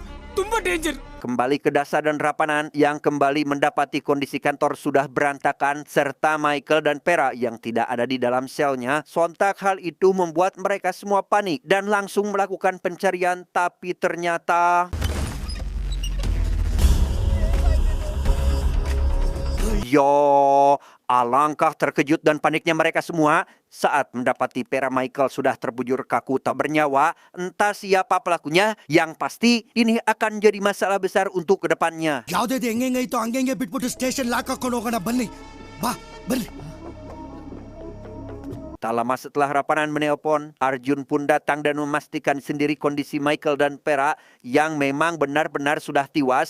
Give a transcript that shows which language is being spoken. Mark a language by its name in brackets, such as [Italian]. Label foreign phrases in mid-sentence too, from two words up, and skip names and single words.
[Kannada] ತುಂಬಾ ಡೇಂಜರ್. [Indonesian] Kembali ke Dasa dan Rapanan yang kembali mendapati kondisi kantor sudah berantakan serta Michael dan Pera yang tidak ada di dalam selnya. Sontak hal itu membuat mereka semua panik dan langsung melakukan pencarian, tapi ternyata alangkah terkejut dan paniknya mereka semua saat mendapati Pera Michael sudah terbujur kaku tak bernyawa. Entah siapa pelakunya, yang pasti ini akan jadi masalah besar untuk kedepannya. [Kannada] ಯಾವ್ದು ಹೆಂಗೈತೋ ಹಂಗೆ ಬಿಟ್ಬಿಟ್ಟು ಸ್ಟೇಷನ್ ಲಾಕ್ ಹಾಕೊಂಡು ಹೋಗೋಣ ಬನ್ನಿ ಬಾ ಬನ್ನಿ. [Indonesian] Tak lama setelah Rapanan menelpon, Arjun pun datang dan memastikan sendiri kondisi Michael dan Pera yang memang benar-benar sudah tewas.